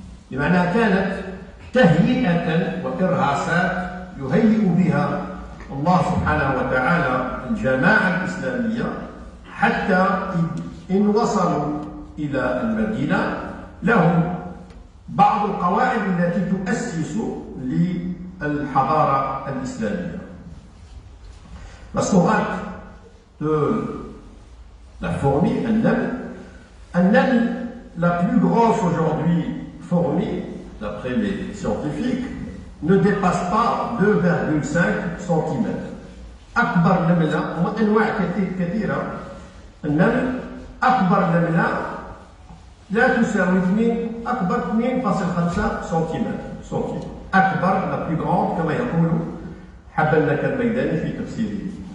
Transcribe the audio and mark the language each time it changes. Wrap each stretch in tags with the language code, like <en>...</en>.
<ar>بمعنى كانت تهيئة وإرهاصات يهيئ بها الله سبحانه وتعالى الجماعة الإسلامية حتى إن وصلوا إلى المدينة لهم بعض القواعد التي تؤسس للحضارة الإسلامية.</ar> <fr>La sourate de la fourmi, An-Naml, la plus grosse aujourd'hui fourmi, d'après les scientifiques, ne dépasse pas 2,5 cm.</fr> <ar>أكبر نملة وأنواع كثيرة. النمل أكبر نملة لا تساوي أكبر 2.5 سنتيمتر. أكبر</ar> <fr>la plus grande</fr> <ar>كما يقول حبلك الميداني في تفسيره.</ar>